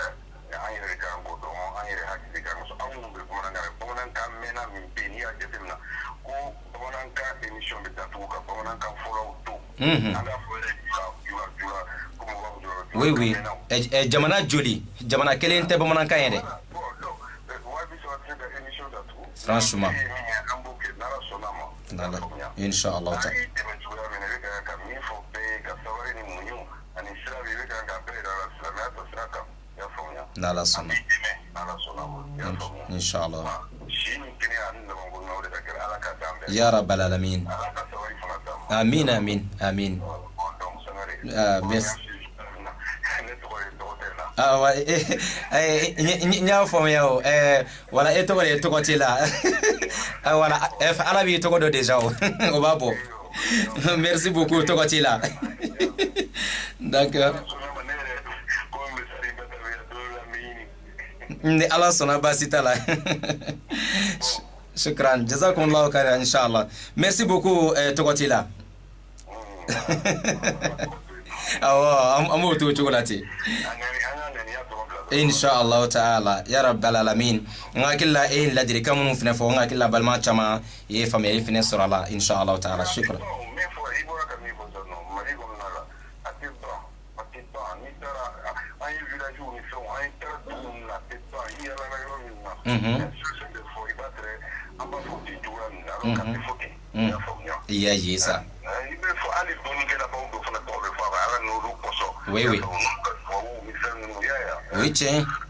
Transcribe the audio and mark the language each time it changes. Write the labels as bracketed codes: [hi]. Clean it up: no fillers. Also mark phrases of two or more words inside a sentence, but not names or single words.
[bm] oui jamana joli jamana kelen tɛ bamanankan ye dɛ franchement inshallah ta [ar] n'ala sɔnna إن شاء الله يا رب العالمين آمين آمين آمين merci [bm] nya faamuya o wala e tɔgɔ de tɔgɔ t'i la wala ala b'i tɔgɔ dɔ déjà o b'a bɔ [fr] merci beaucoup [bm] tɔgɔ t'i la d'accord ni ala sɔnna baasi t'a la [ar] شكرا جزاكم الله خيرا إن شاء الله [fr] merci beaucoup [bm] tɔgɔ t'i la awɔ an b'o to cogo la ten [ar] إن شاء الله تعالى يا رب العالمين [bm] ngakilla ladirikan minnu fana fɔ ngakilla balima caman ye faamuyali fana sɔrɔ a la [ar] إن شاء الله تعالى شكرا [fr] iya ye ça oui oui oui tiens